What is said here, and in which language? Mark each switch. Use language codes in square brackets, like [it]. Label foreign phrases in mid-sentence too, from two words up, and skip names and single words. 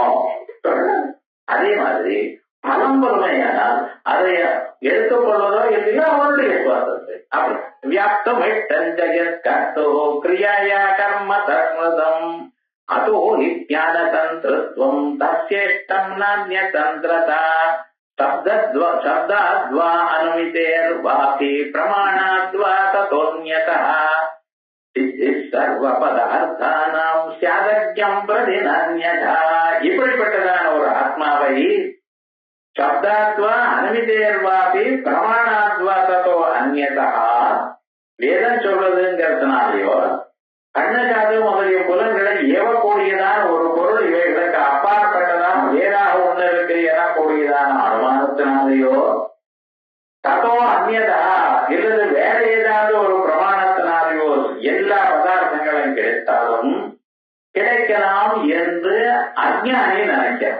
[ta] அதே மாதிரி பலம் பொறுமையானால் அதை எடுத்துக்கொள்வதோ இல்லையோ அவருடைய சுவாசத்தை. [sa] அப்படி व्याप्तं क्रियाया कर्म धर्मतम् अतो नित्यान तन्त्रत्वं तस्येष्टं नान्य तन्त्रता शब्दाद्वा अनुमितेर्वापि प्रमाणाद्वा ततोऽन्यतः सर्वपदार्थानां स्यादज्ञं प्रति नान्यथा. [ta] இப்படிப்பட்டதான ஒரு ஆத்மாவை [sa] शब्दाद्वा अनुमितेर्वापि प्रमाणाद्वा ततो अन्यथा [ta] வேதம் சொல்றதுங்கிறதுனாலயோ கண்ணு காது முதலிய புலன்களை ஏவக்கூடியதான் ஒரு பொருள் இவைகளுக்கு அப்பாற்பட்டதான் வேறாக ஒண்ணு இருக்கு எனக்கூடியதான அனுமானத்தினாலேயோ [sa] ततो अन्यथा [ta] இல்லது வேற ஏதாவது ஒரு பிரமாணத்தினாலேயோ எல்லா பதார்த்தங்களும் கிடைத்தாலும் கிடைக்கலாம் என்று அஞ்ஞானி நினைக்கிறான்.